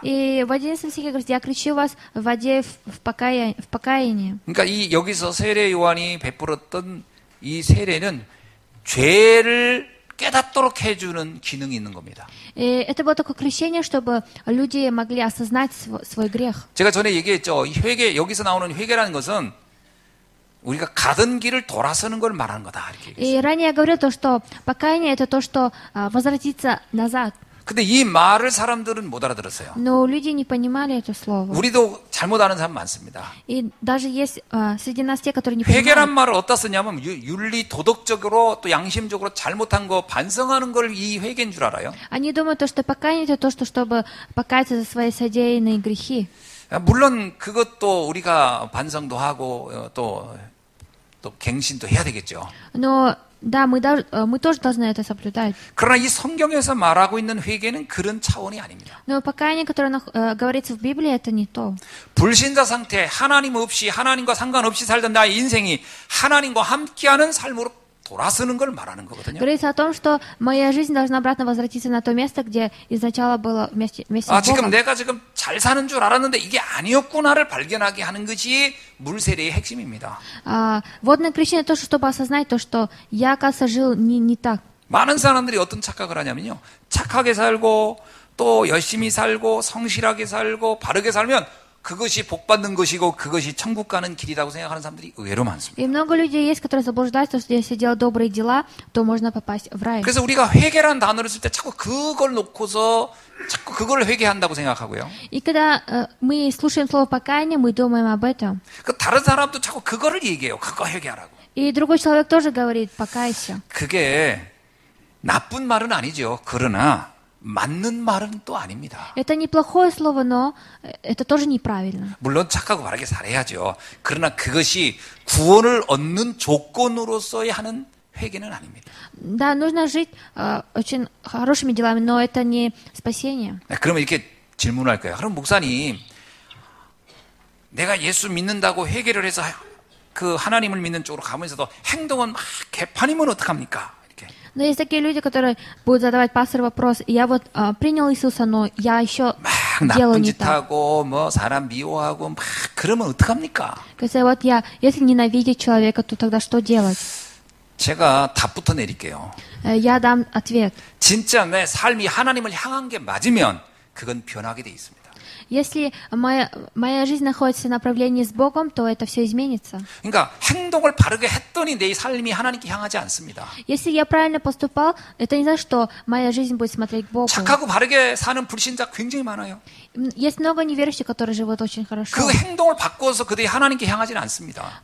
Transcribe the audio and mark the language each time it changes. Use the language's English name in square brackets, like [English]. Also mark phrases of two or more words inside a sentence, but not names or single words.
[Russian] И в 11 стихе говорится: «Я крещу вас в воде в покаянии». [Korean] 그러니까 이 여기서 세례 요한이 베풀었던 이 세례는 죄를 깨닫도록 해주는 기능이 있는 겁니다. [Russian] И это было такое крещение, чтобы люди могли осознать свой грех. [Korean] 제가 전에 얘기했죠. 이 회개, 여기서 나오는 회개라는 것은 우리가 가던 길을 돌아서는 걸 말하는 거다. 이렇게 얘기했어요. [Russian] И ранее я говорил то, что покаяние это то, что возвратиться назад. [Korean] 근데 이 말을 사람들은 못 알아들었어요. [Russian] Но люди не понимали это слово. [Korean] 우리도 잘못 아는 사람 많습니다. [Russian] И даже есть среди нас те, которые не [Korean] 회개란 [Russian] понимают. [Korean] 말을 어디다 쓰냐면 윤리, 도덕적으로 또 양심적으로 잘못한 거 반성하는 걸 이 회개인 줄 알아요. [Russian] Они думают, что покаяние это то, что чтобы покаяться за свои содеянные грехи. [Korean] 물론 그것도 우리가 반성도 하고 또 갱신도 해야 되겠죠. [Russian] Но да, мы тоже должны это соблюдать. [Korean] 그러나 이 성경에서 말하고 있는 회개는 그런 차원이 아닙니다. [Russian] Но покаяние, которое говорится в Библии, это не то. [Korean] 불신자 상태, 하나님 없이 하나님과 상관없이 살던 나의 인생이 하나님과 함께하는 삶으로 돌아서는 걸 말하는 거거든요. [Russian] Говорится о том, что моя жизнь должна обратно возвратиться на то место, где изначально было вместе с [Korean] 지금 [Russian] Богом. [Korean] 내가 지금 잘 사는 줄 알았는데 이게 아니었구나를 발견하게 하는 것이 물세례의 핵심입니다. [Russian] Водное крещение то, чтобы осознать то, что я, оказывается, жил не так. [Korean] 많은 사람들이 어떤 착각을 하냐면요. 착하게 살고 또 열심히 살고 성실하게 살고 바르게 살면 그것이 복받는 것이고 그것이 천국 가는 길이라고 생각하는 사람들이 의외로 많습니다. [Russian] И много людей есть, которые заблуждаются, что если делать добрые дела, то можно попасть в рай. [Korean] 그래서 우리가 회개라는 단어를 쓸 때 자꾸 그걸 놓고서 자꾸 그걸 회개한다고 생각하고요. [Russian] И когда мы слушаем слово покаяние, мы думаем об этом. [Korean] 그 다른 사람도 자꾸 그거를 얘기해요. 그거 회개하라고. [Russian] И другой человек тоже говорит: покайся. [Korean] 그게 나쁜 말은 아니죠. 그러나 맞는 말은 또 아닙니다. [Russian] Это неплохое слово, но это тоже неправильно. [Korean] 물론 착하고 바르게 살아야죠. 그러나 그것이 구원을 얻는 조건으로서의 하는 회개는 아닙니다. [Russian] Да, нужно жить очень хорошими делами, но это не спасение. [Korean] 그러면 이렇게 질문할 거예요. 그럼 목사님, 내가 예수 믿는다고 회개를 해서 그 하나님을 믿는 쪽으로 가면서도 행동은 막 개판이면 어떡합니까? [Russian] Но есть такие люди, которые будут задавать пастору вопрос: я вот принял Иисуса, но я еще делаю [Korean] 나쁜 [Russian] не [Korean] 짓 [Russian] так. [Korean] 하고 뭐 사람 미워하고 막 그러면 어떡합니까? [Russian] Кстати, вот если ненавидеть человека, то тогда что делать? [Korean] 제가 답부터 내릴게요. [Russian] Я дам ответ. [Korean] 진짜 내 삶이 하나님을 향한 게 맞으면 그건 변하게 돼 있습니다. [Russian] Если моя жизнь находится в направлении с Богом, то это все изменится. [Korean] 그러니까 행동을 바르게 했더니 내 삶이 하나님께 향하지 않습니다. [Russian] Если я правильно поступал, это не значит, что моя жизнь будет смотреть к Богу. [Korean] 착하고 바르게 사는 불신자 굉장히 많아요. [Russian] Есть много неверующих, которые живут очень хорошо. [Korean] 그 행동을 바꿔서 그들이 하나님께 향하지는 않습니다.